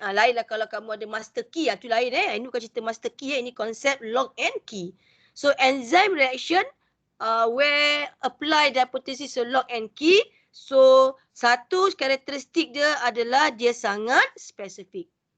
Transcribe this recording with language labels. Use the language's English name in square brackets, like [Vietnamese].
[Malay] Lainlah kalau kamu ada master key, itu lain Ini bukan cerita master key ini konsep lock and key. [English] So enzyme reaction where apply the hypothesis of lock and key. [Malay] So satu karakteristik dia adalah dia sangat spesifik.